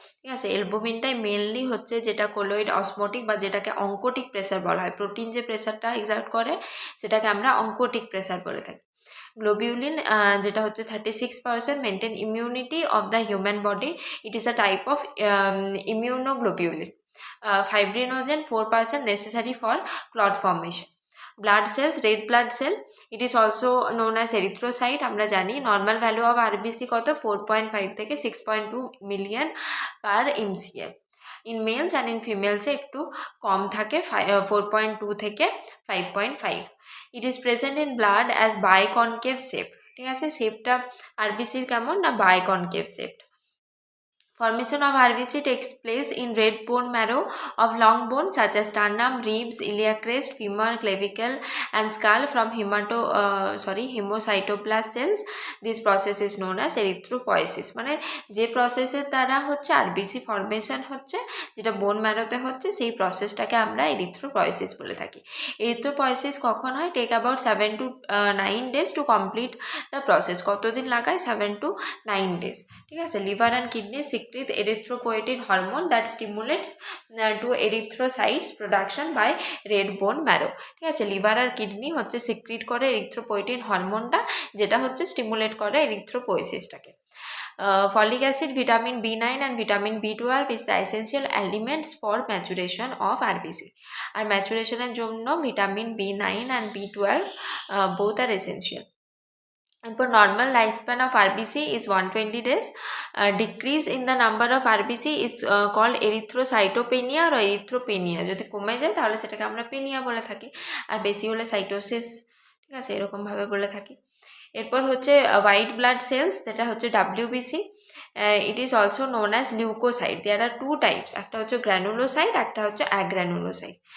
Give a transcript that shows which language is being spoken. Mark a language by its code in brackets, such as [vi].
[bn] ঠিক আছে, অ্যালবুমিনটাই মেনলি হচ্ছে যেটা কোলয়েড অসমোটিক বা যেটাকে অঙ্কোটিক প্রেসার বলা হয়। প্রোটিন যে প্রেসারটা এক্সার্ট করে সেটাকে আমরা অঙ্কোটিক প্রেসার বলে থাকি। [en] globulin [bn] যেটা হচ্ছে [en] 36%, maintain immunity of the human body, it is a type of immunoglobulin. Fibrinogen 4% necessary for clot formation. Blood cells, red blood cell, it is also known as erythrocyte. [bn] আমরা জানি [en] normal value of RBC [bn] কত? 4.5 থেকে 6.2 million per MCL. [en] in males and in ফিমেলসে [bn] একটু কম থাকে, [en] 4.2 থেকে 5.5। It is present in blood as biconcave shape. [bn] ঠিক আছে, শেপটা আরবিসির কেমন? না বাইকনকেভ shape. [en] Formation of RBC takes place in red bone marrow of long bones such as sternum, ribs, iliac crest, femur, clavicle and skull from hemocytoblast cells. This process is known as erythropoiesis. [bn] মানে যে প্রসেসের দ্বারা হচ্ছে RBC formation হচ্ছে, যেটা বোন ম্যারোতে হচ্ছে, সেই প্রসেসটাকে আমরা এরিথ্রোপয়েসিস বলে থাকি। এরিথ্রোপয়েসিস কখন হয়? [en] Take about 7 to 9 days to complete the process. [bn] কতদিন লাগায়? 7 to 9 days। [en] ঠিক আছে, liver and kidney secrete erythropoietin hormone that stimulates to erythrocytes production by red bone marrow. [bn] ঠিক আছে, লিভার আর কিডনি হচ্ছে সিক্রিট করে এরিথ্রোপয়েটিন হরমোনটা, যেটা হচ্ছে স্টিমুলেট করে এরিথ্রোপোয়েসিসটাকে। [en] Folic acid, vitamin B9 and vitamin B12 is the essential elements for maturation of RBC. [bn] আর ম্যাচুরেশনের জন্য vitamin B9 [en] and B12 both are essential. And for normal lifespan of RBC is 120 days. Decrease in the number of RBC is called erythrocytopenia or erythropenia. [bn] যদি কমে যায় তাহলে সেটাকে আমরা Peña বলে থাকি, আর বেশি হলে সাইটোসিস। ঠিক আছে, এরকমভাবে বলে থাকি। এরপর হচ্ছে হোয়াইট ব্লাড সেলস, যেটা হচ্ছে WBC. [en] It is also known as leucocyte. There are two types, [bn] একটা হচ্ছে গ্র্যানুলোসাইট, একটা হচ্ছে [en] Agranulocyte.